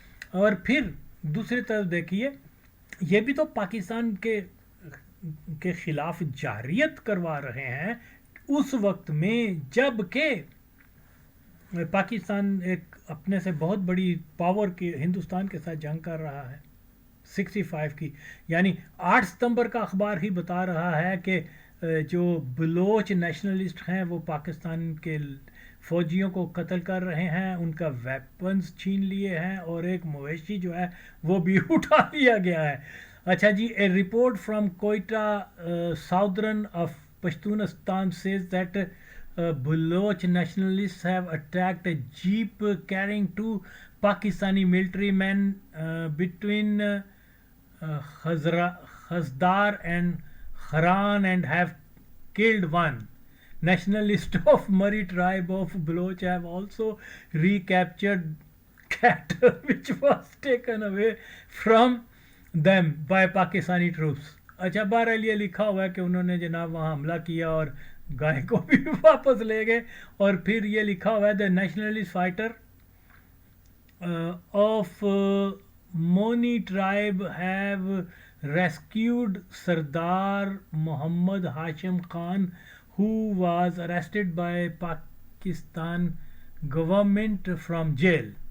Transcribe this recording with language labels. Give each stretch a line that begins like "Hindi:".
Urdu: اور پھر دوسری طرف دیکھیے یہ بھی تو پاکستان کے خلاف جارحیت کروا رہے ہیں اس وقت میں جب کہ پاکستان ایک اپنے سے بہت بڑی پاور کی ہندوستان کے ساتھ جنگ کر رہا ہے 65 کی. یعنی 8 ستمبر کا اخبار ہی بتا رہا ہے کہ جو بلوچ نیشنلسٹ ہیں وہ پاکستان کے فوجیوں کو قتل کر رہے ہیں, ان کا ویپنز چھین لیے ہیں اور ایک مویشی جو ہے وہ بھی اٹھا لیا گیا ہے. اچھا جی,
English: A report from Quetta southern of Pashtunistan says that Baloch nationalists have attacked a jeep carrying 2 Pakistani military men between Khazdar and Haran and have killed one. Nationalists of Murri tribe of Baloch have also recaptured cattle which was taken away from them by Pakistani troops.
Urdu: اچھا بہرحال یہ لکھا ہوا ہے کہ انہوں نے جناب وہاں حملہ کیا اور گائے کو بھی واپس لے گئے. اور پھر یہ لکھا ہوا ہے
English: The nationalist fighter of Murri tribe have rescued Sardar Muhammad Hashim Khan who was arrested by Pakistan government from jail.